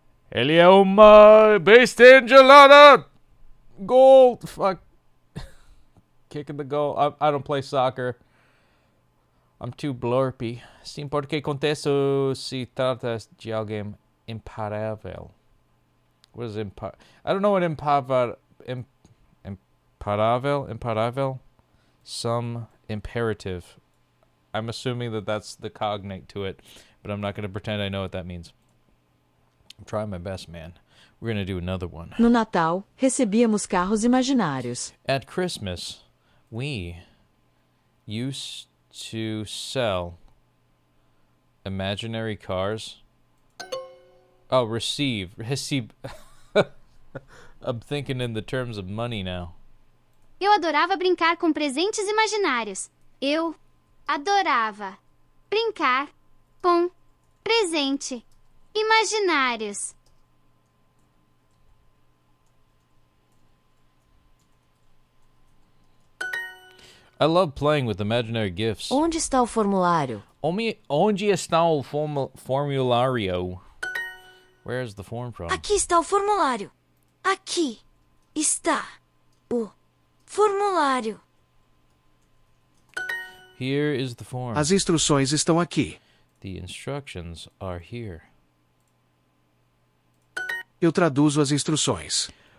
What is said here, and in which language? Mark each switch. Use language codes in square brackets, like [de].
[pt] Ele é uma besta engelada. [en] Goal. Fuck. Kicking the goal. I don't play soccer. I'm too blurpy. Sim, porque contexto se trata de alguém imparável. What is imparável? I don't know what imparável? Some imperative. I'm assuming that that's the cognate to it, but I'm not going to pretend I know what that means. I'm trying my best, man. We're going to do another one. [pt] No Natal, recebíamos carros imaginários. [en] At Christmas, we used to sell imaginary cars. Oh, receive. I'm thinking in the terms of money now. [pt] Eu adorava brincar com presentes imaginários. Eu adorava brincar com presente imaginários. [en] I love playing with imaginary gifts. [pt] Onde está o formulário? Onde está o formulário? [en] Where's the form from? [pt] Aqui está o formulário. Aqui está o formulário. [en] Here is the form. [pt] As instruções estão aqui. [en] The instructions are here. [pt] Eu traduzo as instruções.